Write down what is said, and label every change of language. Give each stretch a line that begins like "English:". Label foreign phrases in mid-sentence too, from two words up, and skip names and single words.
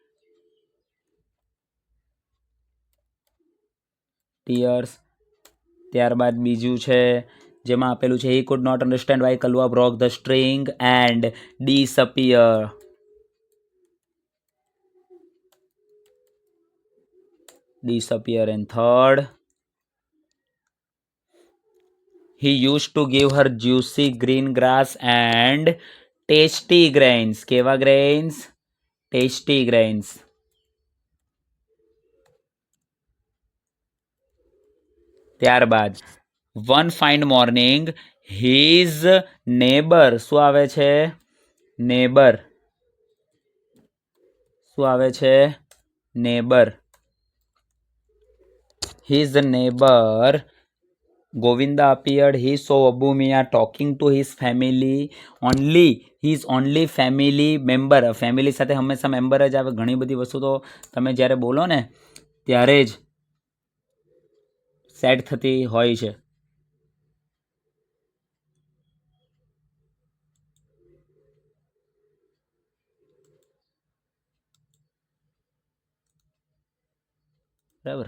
English: ટીયર્સ.
Gujarati: ત્યારબાદ બીજું છે જેમાં આપેલું છે
English: he could not understand why કલુઆ broke the string and disappear. ડિસઅપિયર. and third he used to give her juicy green grass and tasty grains. કેવા grains? tasty grains. ત્યારબાદ one fine morning his neighbor.
Gujarati: શું આવે છે? neighbor. શું આવે છે?
English: neighbor. his neighbor Govinda appeared. He saw Abu Mia talking to his family only. His only family member.
Gujarati: ફેમિલી સાથે હંમેશા મેમ્બર જ આવે. ઘણી બધી વસ્તુ તો તમે જ્યારે બોલો ને ત્યારે જ સેટ થતી હોય છે. બરાબર.